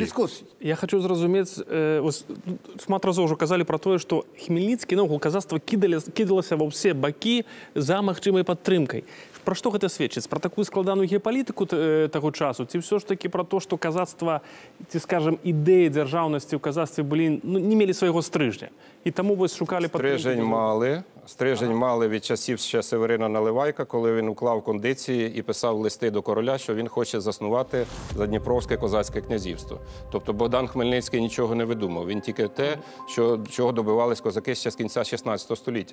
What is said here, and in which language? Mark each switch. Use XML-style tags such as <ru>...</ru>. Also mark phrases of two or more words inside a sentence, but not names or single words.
<be>Я хочу зразумець, шмат разоў ўжо казалі пра тое, што Хмельніцкі, наогул казацтва кідалася ва ўсе бакі за магчымай падтрымкай. Пра што гэта сведчыць? Пра такую складаную геапалітыку таго часу? Ці ўсё ж такі пра то, што казацтва, ці, скажам, ідэі дзяржаўнасці ў казацтве былі, ну, не мелі свайго стрыжня? І таму вось шукалі падтрымку?</be> <uk>Стрижень мали від часів ще Северина Наливайка, коли він уклав кондиції і писав листи до короля, що він хоче заснувати Задніпровське козацьке князівство. Тобто Богдан Хмельницький нічого не видумав. Він тільки те, чого добивались козаки ще з кінця 16 століття.</uk>